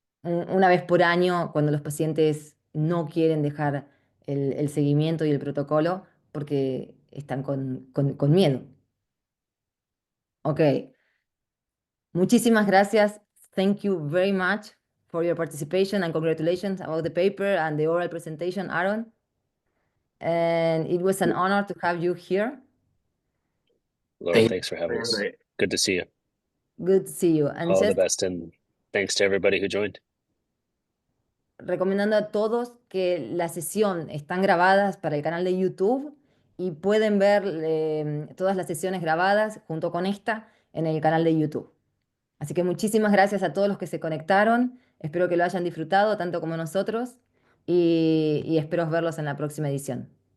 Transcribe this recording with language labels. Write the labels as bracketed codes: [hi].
[es] Una vez por año, cuando los pacientes no quieren dejar el seguimiento y el protocolo porque están con miedo. Ok. Muchísimas gracias. [en] Thank you very much for your participation and congratulations about the paper and the oral presentation, Aron. And it was an honor to have you here. Laura, thanks for having us. Good to see you. Good to see you. And all the best, and thanks to everybody who joined. [es] Recomendando a todos que las sesiones están grabadas para el canal de YouTube y pueden ver todas las sesiones grabadas junto con esta en el canal de YouTube. Así que muchísimas gracias a todos los que se conectaron. Espero que lo hayan disfrutado tanto como nosotros y espero verlos en la próxima edición.